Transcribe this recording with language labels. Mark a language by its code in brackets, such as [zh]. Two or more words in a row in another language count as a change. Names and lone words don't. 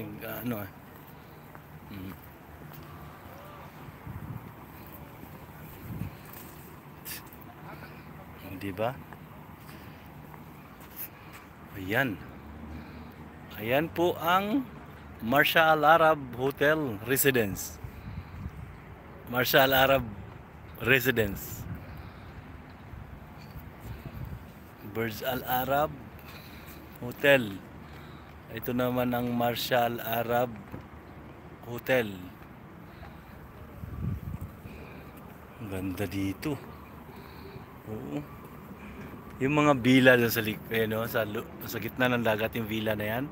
[tl] Ang daming ano Di ba? Ayan. Ayan po ang Marsa Al Arab Hotel Residence. Marsa Al Arab Residence. Burj Al Arab Hotel. Ito naman ang Marsa Al Arab Hotel. Ang ganda dito. Oo. Yung mga villa dun sa no, sa gitna ng dagat yung villa na yan.